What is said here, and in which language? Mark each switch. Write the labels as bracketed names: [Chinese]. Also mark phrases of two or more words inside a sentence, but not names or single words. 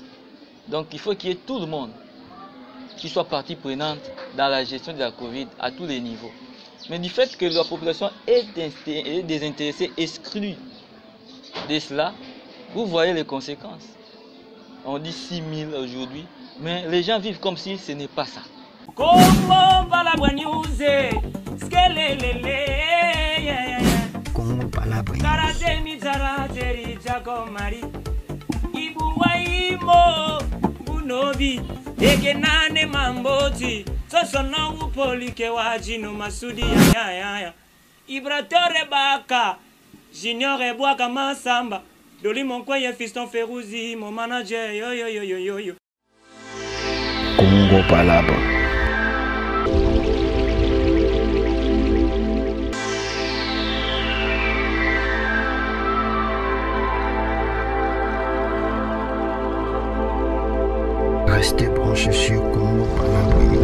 [French] Donc il faut qu'il y ait tout le monde qui soit partie prenante dans la gestion de la Covid à tous les niveaux. Mais du fait que la population est désintéressée, exclue de cela, vous voyez les conséquences. On dit 6 000 aujourd'hui, mais les gens vivent comme si ce n'est pas ça. Comment va la news? Karatemi tarateri chakomari Ibuwaimo Bunobi Egenane mamboti Sosona upolike wajino masudi ya Ibratore baka Junior ebwaka masamba Doli monkweye fiston Ferouzi mon manager yo Congo Palaba. Restez branchés sur Congo Palaba.